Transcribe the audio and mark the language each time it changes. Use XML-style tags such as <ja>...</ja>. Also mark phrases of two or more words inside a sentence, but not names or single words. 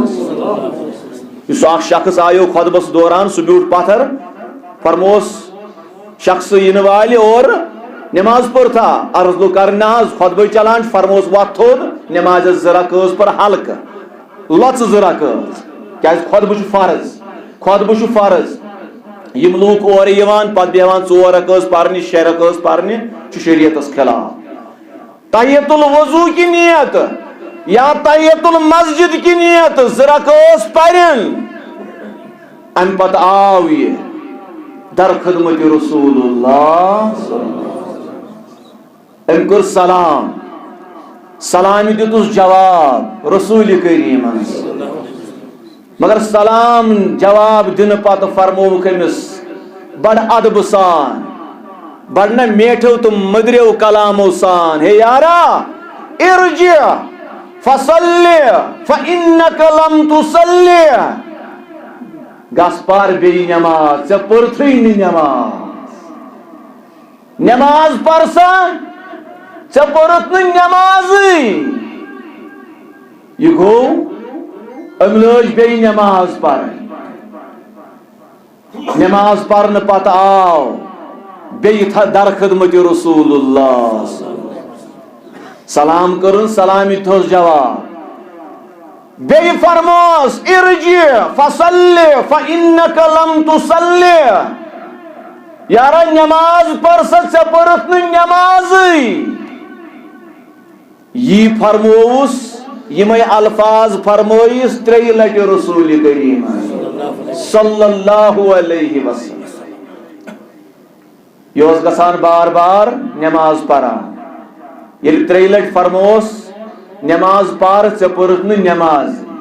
<ks>یُس اکھ شخص آیو خۄطبس دوران، سُہ بیوٗٹھ پتھر، فرموس شخص یِنہٕ والہِ اور نماز پٔر تھا، عرض لوٚگ کرنہِ حظ خۄطبے چلان چھُ، فرموس وۄتھ تھوٚد، نمازِ 2 رکٲژ پر حلقہٕ لۄژٕ 2 رکٲژ، کیازِ خۄطبہٕ چھُ فرض، خۄطبہٕ چھُ فرض۔ یِم لوٗکھ اورٕ یِوان پتہٕ بیہوان 4 رکٲژ پرنہِ 6 رکٲژ پرنہِ، چھُ شریعتس خلاف۔</ks> <ur>تحیت الوضوء کی نیت یا تحیت المسجد کی نیت</ur> <ks>2 رکٲژ پرن، امہِ پتہٕ آو یہِ در خدمت رسول اللہ۔ أمۍ کٔر سلام، سلامہِ دیُتُس جواب رسول کریٖمن، مگر سلام جواب دِنہٕ پتہٕ فرمووُکھ أمِس بڑٕ ادبہٕ سان، بڑٕ نہ میٹھو تہٕ مٔدرٮ۪و کلامو سان، ہے یارا</ks> <ar>ارجع فصلی فإنک لم تصلی،</ar> <ks>گس پر بیٚیہِ نٮ۪ماز ژےٚ پٔرتھٕے نہٕ نٮ۪ماز پر سا ژےٚ پٔرٕتھ نہٕ نٮ۪مازٕے یہِ گوٚو أمۍ لٲج بیٚیہِ نٮ۪ماز پرٕنۍ نٮ۪ماز پرنہٕ پتہٕ آو بیٚیہِ درخدمتِ رسول اللہ سلام کٔرٕن سلامہِ دیُتہوس جواب بیٚیہِ فرموس</ks> <ar>ارجع فصلی فإنک لم تصلی</ar> <ks>یارا نٮ۪ماز پر سا ژےٚ پٔرٕتھ نہٕ نٮ۪مازٕے یی فرمووُس یِمے الفاظ فرمٲیِس ترٛیٚیہِ لٹہِ رسول کریم</ks> <ar>صلی اللہ علیہ وسلم</ar> <ks>یہ اوس گژھان بار بار نٮ۪ماز پران ییٚلہِ ترٛیٚیہِ لٹہِ فرمووس نٮ۪ماز پر ژےٚ پٔرٕتھ نہٕ نٮ۪ماز</ks>